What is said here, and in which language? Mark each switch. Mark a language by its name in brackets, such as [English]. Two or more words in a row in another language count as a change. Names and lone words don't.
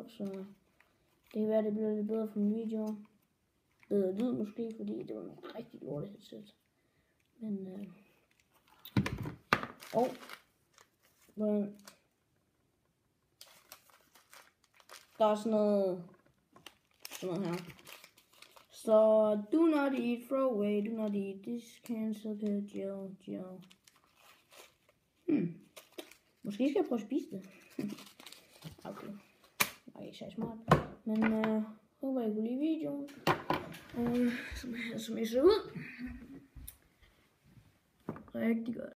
[Danish] Så det kan være, det bliver lidt bedre for min video. Bedre lyd måske, fordi det var nogle rigtig lorte headset. Men der er sådan noget her. [English] Så do not eat, throw away, do not eat, this cancel the gel. [Danish] Måske skal jeg prøve at spise det. Okay. Det er ikke så smart. Men håber I kunne lide videoen. Som I ser ud. Rigtig godt.